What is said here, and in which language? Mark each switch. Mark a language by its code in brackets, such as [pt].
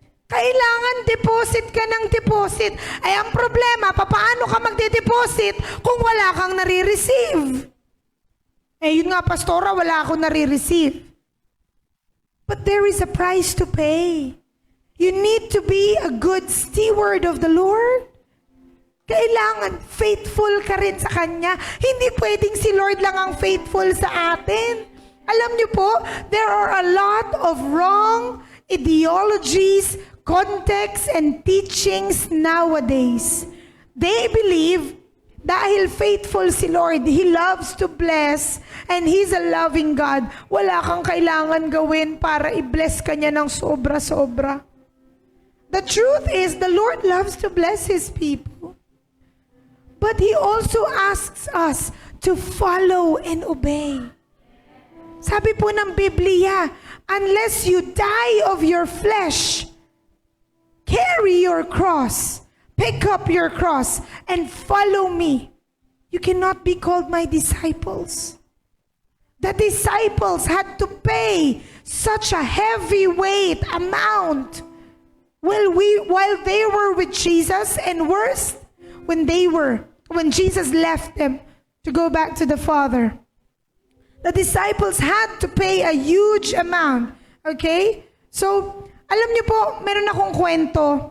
[tl] Kailangan deposit ka ng deposit. Ay ang problema, paano ka magde-deposit kung wala kang nare-receive? Eh yun nga, pastora, wala akong nare-receive. [en] But there is a price to pay. You need to be a good steward of the Lord. [tl] Kailangan faithful ka rin sa Kanya. Hindi pwedeng si Lord lang ang faithful sa atin. Alam niyo po, [en] there are a lot of wrong ideologies, contexts, and teachings nowadays. They believe [tl] dahil [en] faithful si Lord, He loves to bless, and He's a loving God. [tl] Wala kang kailangan gawin para i-bless ka niya ng sobra-sobra. [en] The truth is, the Lord loves to bless His people. But He also asks us to follow and obey. [tl] Sabi po ng Biblia, [en] unless you die of your flesh, carry your cross, pick up your cross, and follow me, you cannot be called my disciples. The disciples had to pay such a heavyweight amount while they were with Jesus, and worse, when Jesus left them to go back to the Father. The disciples had to pay a huge amount. Okay? So, [tl] Alam niyo po, meron akong kwento.